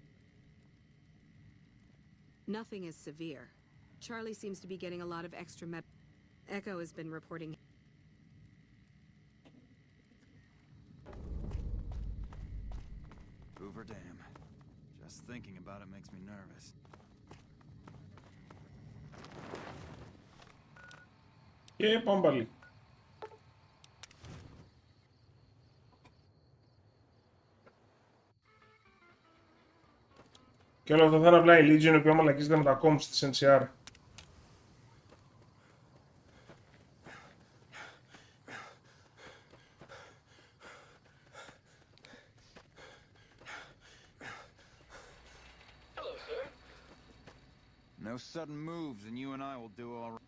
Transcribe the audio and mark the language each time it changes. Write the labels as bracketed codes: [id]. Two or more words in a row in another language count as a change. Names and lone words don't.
[en] Nothing is severe. Charlie seems to be getting a lot of extra med... Echo has been reporting... Hoover Dam. Just thinking about it makes me nervous. [el] Και πάμε πάλι. Και όλα αυτά θα είναι απλά η Legion, η οποία μαλακίζεται με τα comms της NCR. [en] No sudden moves, and you and I will do all right.